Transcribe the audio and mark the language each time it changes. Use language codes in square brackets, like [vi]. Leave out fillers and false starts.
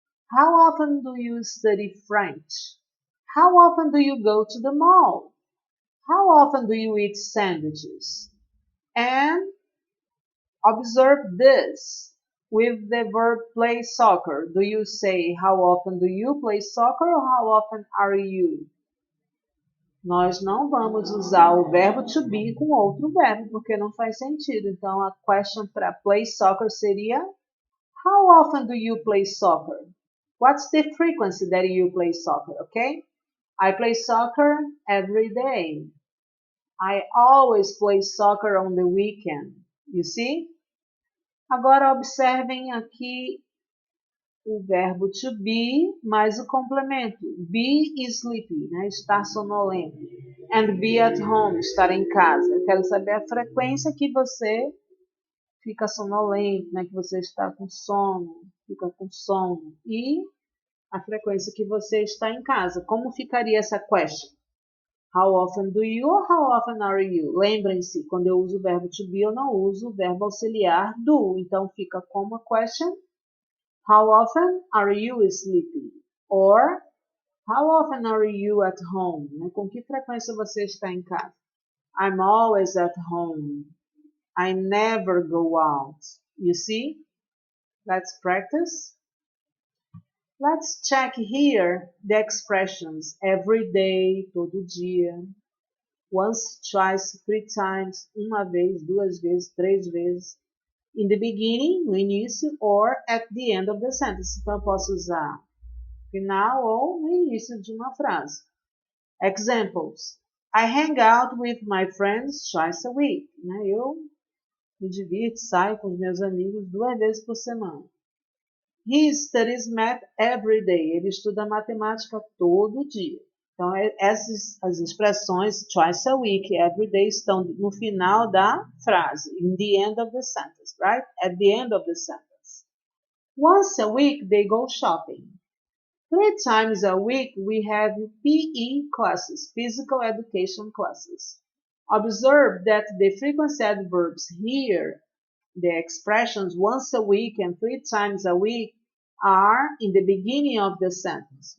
[en] How often do you study French? How often do you go to the mall? How often do you eat sandwiches? And observe this. With the verb play soccer, do you say how often do you play soccer or how often are you? [pt] Nós não vamos usar o verbo to be com outro verbo, porque não faz sentido. Então, a [en] question [pt] para [en] play soccer [pt] seria [en] how often do you play soccer? What's the frequency that you play soccer, okay? I play soccer every day. I always play soccer on the weekend. You see? [pt] Agora observem aqui o verbo to be mais o complemento. [en] Be sleepy, [pt] né? Estar sonolento. [en] And be at home, [pt] estar em casa. Eu quero saber a frequência que você fica sonolento, né? Que você está com sono, fica com sono. E a frequência que você está em casa. Como ficaria essa question? [en] How often do you or how often are you? [pt] Lembrem-se, quando eu uso o verbo to be, eu não uso o verbo auxiliar do. Então, fica como a question. [en] How often are you sleeping? Or, how often are you at home? [pt] Com que frequência você está em casa? [en] I'm always at home. I never go out. You see? Let's practice. Let's check here the expressions every day, [pt] todo dia. [en] Once, twice, three times, [pt] uma vez, duas vezes, três vezes. [en] In the beginning, [pt] no início, [en] or at the end of the sentence. [pt] Então, eu posso usar final ou no início de uma frase. [en] Examples. I hang out with my friends twice a week. [pt] Eu me divirto, saio com os meus amigos 2 vezes por semana. [en] He studies math every day. [pt] Ele estuda matemática todo dia. Então, as expressões [en] twice a week, every day, [pt] estão no final da frase. [en] In the end of the sentence, right? At the end of the sentence. Once a week, they go shopping. 3 times a week, we have PE classes, physical education classes. Observe that the frequency adverbs here, the expressions once a week and 3 times a week, are in the beginning of the sentence.